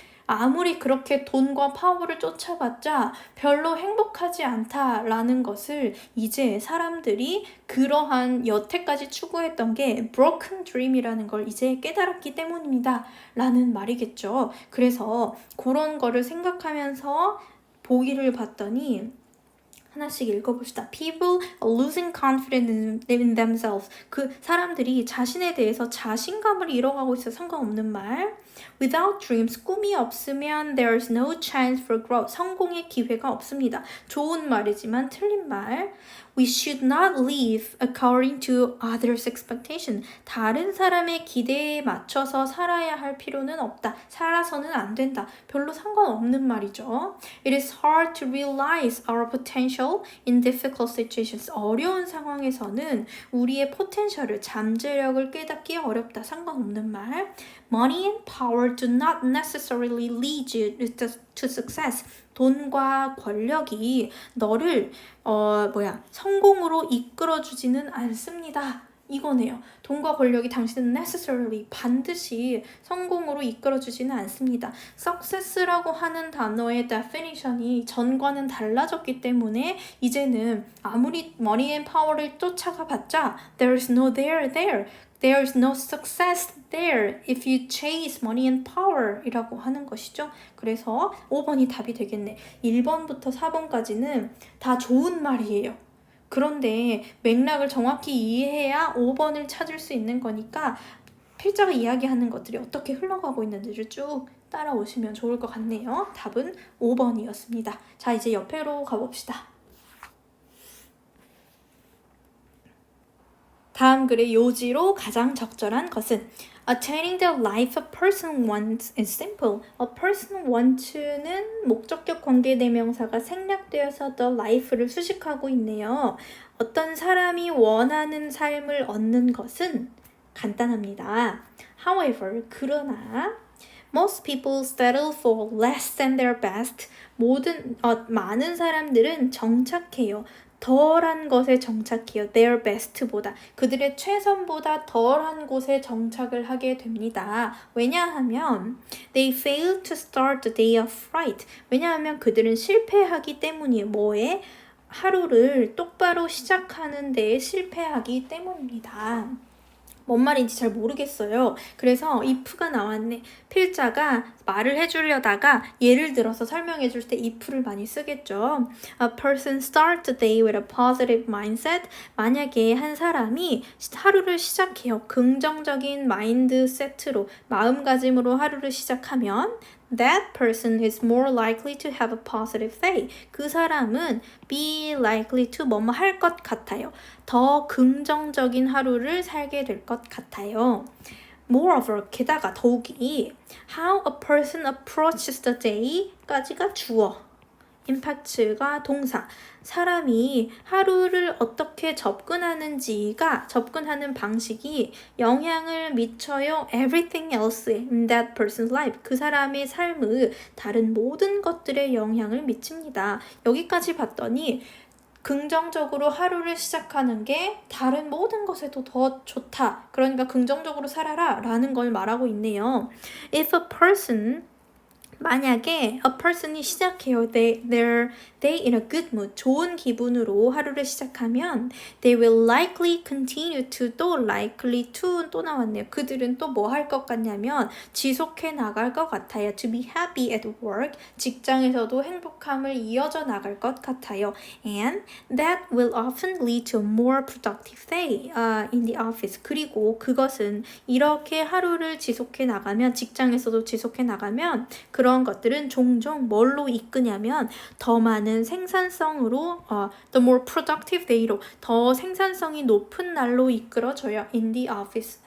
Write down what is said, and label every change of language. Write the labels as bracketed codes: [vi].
[ko] 아무리 그렇게 돈과 파워를 쫓아봤자 별로 행복하지 않다라는 것을 이제 사람들이 그러한 여태까지 추구했던 게 broken dream이라는 걸 이제 깨달았기 때문입니다. 라는 말이겠죠. 그래서 그런 거를 생각하면서 보기를 봤더니 하나씩 읽어봅시다. [en] People are losing confidence in themselves. [ko] 그 사람들이 자신에 대해서 자신감을 잃어가고 있어. 상관없는 말. [en] Without dreams, [ko] 꿈이 없으면 [en] there's no chance for growth. [ko] 성공의 기회가 없습니다. 좋은 말이지만 틀린 말. [en] We should not live according to others' expectation. [ko] 다른 사람의 기대에 맞춰서 살아야 할 필요는 없다. 살아서는 안 된다. 별로 상관없는 말이죠. [en] It is hard to realize our potential in difficult situations. [ko] 어려운 상황에서는 우리의 포텐셜을, 잠재력을 깨닫기 어렵다. 상관없는 말. [en] Money and power do not necessarily lead you to success. [ko] 돈과 권력이 너를 성공으로 이끌어주지는 않습니다. 이거네요. 돈과 권력이 당신은 necessarily 반드시 성공으로 이끌어주지는 않습니다. success라고 하는 단어의 definition이 전과는 달라졌기 때문에 이제는 아무리 [en] money and power [ko] 를 쫓아가 봤자 [en] there's no There's no success there if you chase money and power [ko] 이라고 하는 것이죠. 그래서 5번이 답이 되겠네. 1번부터 4번까지는 다 좋은 말이에요. 그런데 맥락을 정확히 이해해야 5번을 찾을 수 있는 거니까 필자가 이야기하는 것들이 어떻게 흘러가고 있는지를 쭉 따라오시면 좋을 것 같네요. 답은 5번이었습니다. 자, 이제 옆으로 가봅시다. 다음 글의 요지로 가장 적절한 것은 [en] Attaining the life a person wants is simple. [ko] A person wants는 목적격 관계대명사가 생략되어서 the life를 수식하고 있네요. 어떤 사람이 원하는 삶을 얻는 것은 간단합니다. [en] However, [ko] 그러나 [en] Most people settle for less than their best. [ko] 많은 사람들은 정착해요. 덜한 것에 정착해요. [en] Their best보다. [ko] 그들의 최선보다 덜한 곳에 정착을 하게 됩니다. 왜냐하면 [en] they fail to start the day off right. [ko] 왜냐하면 그들은 실패하기 때문이에요. 뭐에? 하루를 똑바로 시작하는 데에 실패하기 때문입니다. 뭔 말인지 잘 모르겠어요. 그래서 if가 나왔네. 필자가 말을 해주려다가 예를 들어서 설명해 줄 때 if를 많이 쓰겠죠. [en] A person starts the day with a positive mindset. [ko] 만약에 한 사람이 하루를 시작해요. 긍정적인 마인드세트로, 마음가짐으로 하루를 시작하면 [en] That person is more likely to have a positive day. [ko] 그 사람은 be likely to 뭐뭐 할 것 같아요. 더 긍정적인 하루를 살게 될 것 같아요. [en] Moreover, [ko] 게다가 더욱이 [en] how a person approaches the day [ko] 까지가 주어. impact가 동사. 사람이 하루를 어떻게 접근하는 방식이 영향을 미쳐요. [en] Everything else in that person's life. [ko] 그 사람의 삶의 다른 모든 것들에 영향을 미칩니다. 여기까지 봤더니 긍정적으로 하루를 시작하는 게 다른 모든 것에도 더 좋다. 그러니까 긍정적으로 살아라 라는 걸 말하고 있네요. [en] If a person [ko] 만약에 [en] a person이 [ko] 시작해요. [en] They're in a good mood. [ko] 좋은 기분으로 하루를 시작하면 [en] they will likely continue to [ko] 또 likely to 또 나왔네요. 그들은 또 뭐 할 것 같냐면 지속해 나갈 것 같아요. [en] To be happy at work. [ko] 직장에서도 행복함을 이어져 나갈 것 같아요. [en] And that will often lead to a more productive day in the office. [ko] 그리고 그것은 이렇게 하루를 지속해 나가면 직장에서도 지속해 나가면 그런 것들은 종종 뭘로 이끄냐면 더 많은 생산성으로 [en] the more productive day [ko] 로 더 생산성이 높은 날로 이끌어져요. [en] In the office.